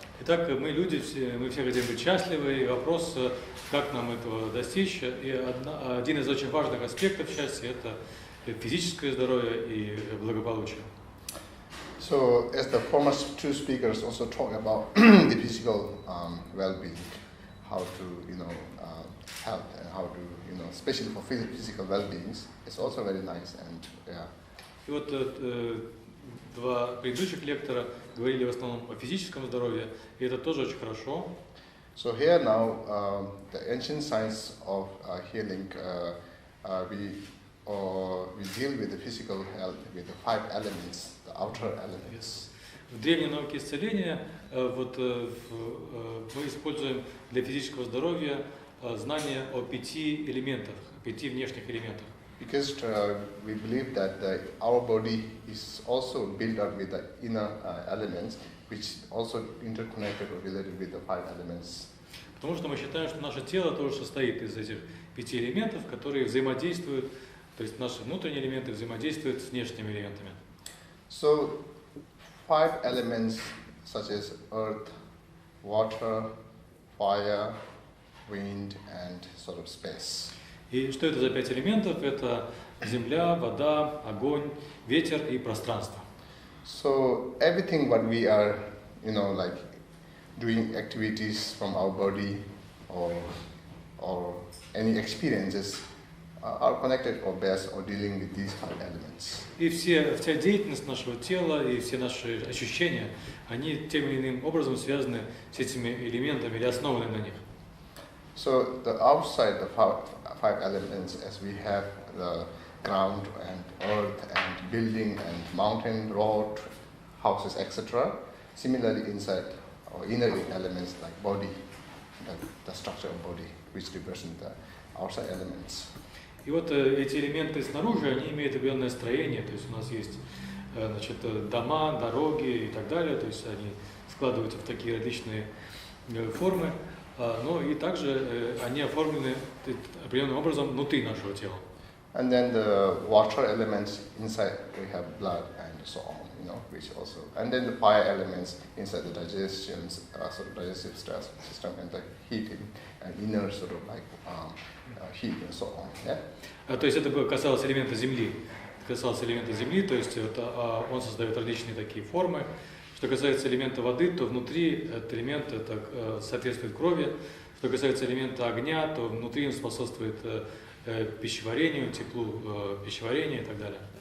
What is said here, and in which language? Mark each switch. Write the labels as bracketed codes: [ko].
[ru] Итак, мы люди, мы все хотим быть счастливы, и вопрос, как нам этого достичь. И один из очень важных аспектов счастья – это физическое здоровье и благополучие. [en] So, as the former two speakers also talk about the physical well-being, how to, health and how to, especially for physical well-beings, it's also very nice and yeah. [ru] И вот два предыдущих лектора говорили в основном о физическом здоровье, и это тоже очень хорошо. [en] So here now, the ancient science of healing, we deal with the physical health with the 5 elements, the outer elements. [ru] В древней науке исцеления вот мы используем для физического здоровья знания о 5 элементах, 5 внешних элементах. [en] Because we believe that our body is also built up with the inner elements, which also interconnected or related with the 5 elements. [ru] Потому что мы считаем, что наше тело тоже состоит из этих 5 элементов, которые взаимодействуют, то есть наши внутренние элементы взаимодействуют с внешними элементами. [en] So 5 elements such as earth, water, fire, wind, and sort of space. [ru] И что это за 5 элементов? Это земля, вода, огонь, ветер и пространство. [en] So everything what we are, like doing activities from our body or any experiences are connected or based or dealing with these 5 elements. [ru] И вся деятельность нашего тела и все наши ощущения, они тем или иным образом связаны с этими элементами или основаны на них. [en] So the outside the 5 elements, as we have the ground and earth and building and mountain, road, houses, etc. Similarly, inside or inner elements like body, the structure of body, which represent the outside elements. [ru] И вот эти элементы снаружи, они имеют определенное строение, то есть у нас есть, дома, дороги и так далее, то есть они складываются в такие различные формы. Но и также они оформлены определенным образом внутри нашего тела. [en] And then the water elements inside we have blood and so on. which also, and then the fire elements inside the digestive system and the heating and inner sort of like heat and so on. Yeah. [ru] То есть это касалось элемента Земли. Касался элемента Земли, то есть это, он создает различные такие формы. Что касается элемента воды, то внутри этот элемент это, соответствует крови. Что касается элемента огня, то внутри он способствует пищеварению, теплу пищеварения и так далее.